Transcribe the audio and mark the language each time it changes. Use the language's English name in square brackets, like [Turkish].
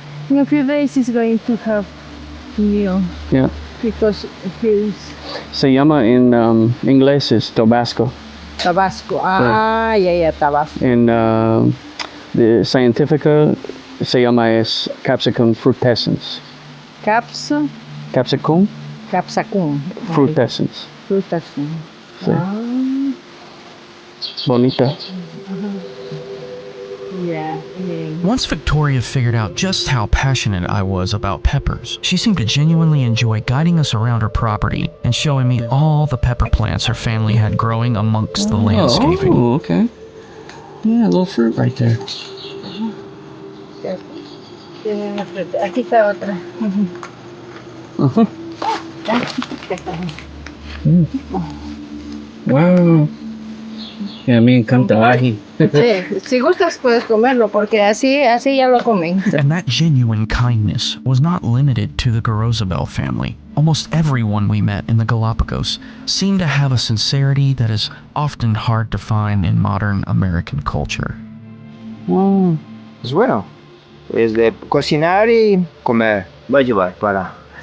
[English] in a few days it's going to have new yeah. because it's [Spanish] Se llama en inglés es Tabasco. [English] Tabasco. Yeah, Tabasco. [Spanish] En the scientifica se llama es Capsicum frutescens. Capsicum. Capsicum Capsicum. frutescens. Frutescens. Sí. Bonita. Yeah. [English] Once Victoria figured out just how passionate I was about peppers, she seemed to genuinely enjoy guiding us around her property and showing me all the pepper plants her family had growing amongst the landscaping. Oh, okay. Yeah, a little fruit right there. [Spanish] Aquí está otra. [English] Wow. Yeah, [Spanish] me encanta ají. Sí, si gustas puedes comerlo porque así ya lo comen. [English] And that genuine kindness was not limited to the Gorozabel family. Almost everyone we met in the Galapagos seemed to have a sincerity that is often hard to find in modern American culture. Oh. [Spanish] Pues bueno, pues de cocinar y comer va a llevar para...